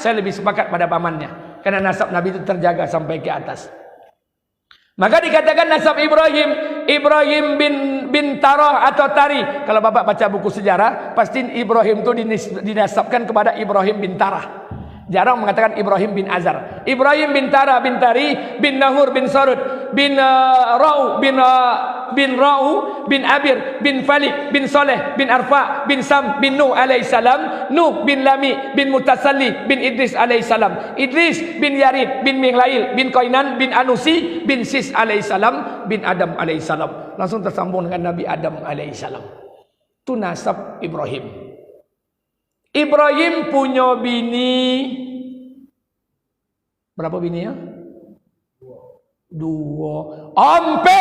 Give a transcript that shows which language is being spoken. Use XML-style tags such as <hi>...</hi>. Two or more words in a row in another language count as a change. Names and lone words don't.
<id>Saya lebih sepakat pada pamannya, karena nasab Nabi itu terjaga sampai ke atas. Maka dikatakan nasab Ibrahim, Ibrahim bin Tarah atau Tari. Kalau Bapak baca buku sejarah, pasti Ibrahim itu dinasabkan kepada Ibrahim bin Tarah. Jarang mengatakan Ibrahim bin Azar. Ibrahim bin Tara bin Tari bin Nahur bin Sarud bin Ra'u bin Ra'u bin Abir bin Falik bin Soleh bin Arfa bin Sam bin Nuh alaihissalam, Nuh bin Lami bin Mutasalli bin Idris alaihissalam, Idris bin Yarid bin Mihlail bin Qainan bin Anusi bin Sis alaihissalam bin Adam alaihissalam. Langsung tersambung dengan Nabi Adam alaihissalam. Itu nasab Ibrahim. Ibrahim punya bini berapa bini ya? Dua. Ompe.</id>